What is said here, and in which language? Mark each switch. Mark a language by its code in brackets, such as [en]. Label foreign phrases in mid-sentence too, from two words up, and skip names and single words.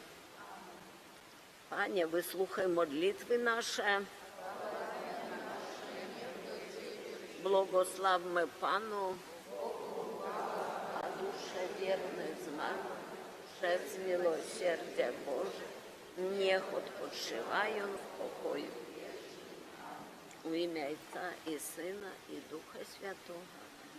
[pl] Panie, wysłuchaj modlitwy nasze. Błogosławmy Panu, a dusze wierne zmarł przez miłosierdzie Boże, niech odpoczywają w pokoju. [uk] У ім'я Отця і Сина, і Духа Святого.